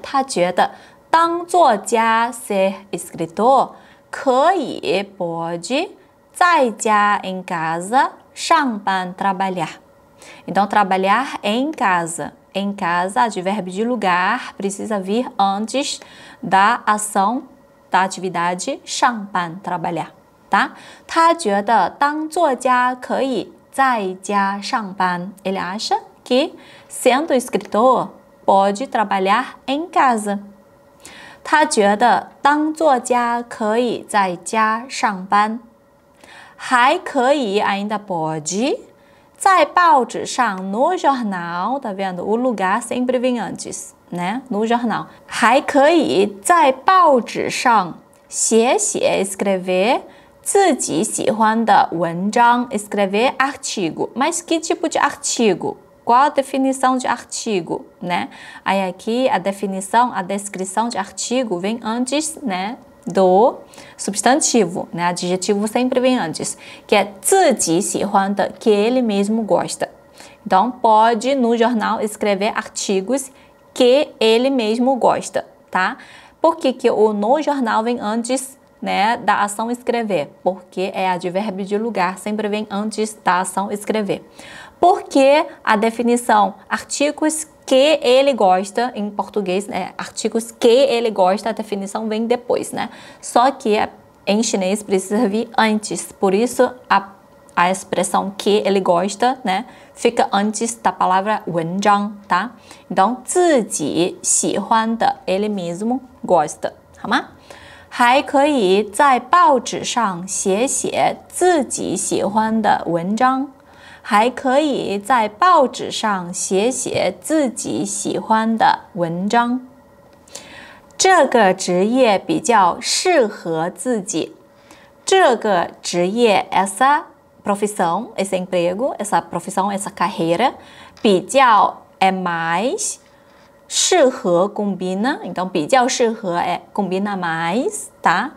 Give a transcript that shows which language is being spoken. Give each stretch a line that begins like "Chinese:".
Chinese: 他觉得当作家
Portuguese: ser escritor
Chinese: 可以 pode 在家
Portuguese: em casa
Chinese: 上班 trabalhar.
Portuguese: Então, trabalhar em casa. Em casa, advérbio de lugar, precisa vir antes da ação, da atividade 上班 trabalhar, tá?
Chinese: 他觉得当作家可以在家上班.
Portuguese: Ele acha que, sendo escritor, pode trabalhar em casa.
Chinese: 他觉得当作家可以在家上班。还可以
Portuguese: ainda pode.
Chinese: 在报纸上
Portuguese: no jornal, tá vendo? O lugar sempre vem antes, né? No jornal.
Chinese: 还可以在报纸上写 escrever 自己喜欢的文章
Portuguese: escrever artigo. Mas que tipo de artigo? Qual a definição de artigo, né? Aí aqui a definição, a descrição de artigo vem antes, né? Do substantivo, né? Adjetivo sempre vem antes, que é
Chinese: 自己喜欢的,
Portuguese: que ele mesmo gosta. Então, pode no jornal escrever artigos que ele mesmo gosta, tá? Por que que o no jornal vem antes, né, da ação escrever? Porque é advérbio de lugar, sempre vem antes da ação escrever. Porque a definição artigos que ele gosta, em português, né? Artigos que ele gosta, a definição vem depois, né? Só que em chinês precisa vir antes, por isso a expressão que ele gosta, né? Fica antes da palavra 文章, tá? Então,
Chinese: 自己喜欢的,
Portuguese: ele mesmo gosta, 好吗?
Chinese: 还可以在报纸上写自己喜欢的文章。还可以在报纸上写自己喜欢的文章。这个职业比较适合自己。这个职业
Portuguese: essa profissão, esse emprego, essa profissão, essa carreira, 比较 é mais, 适合 combina, então
Chinese: 比较适合
Portuguese: é combina mais, tá?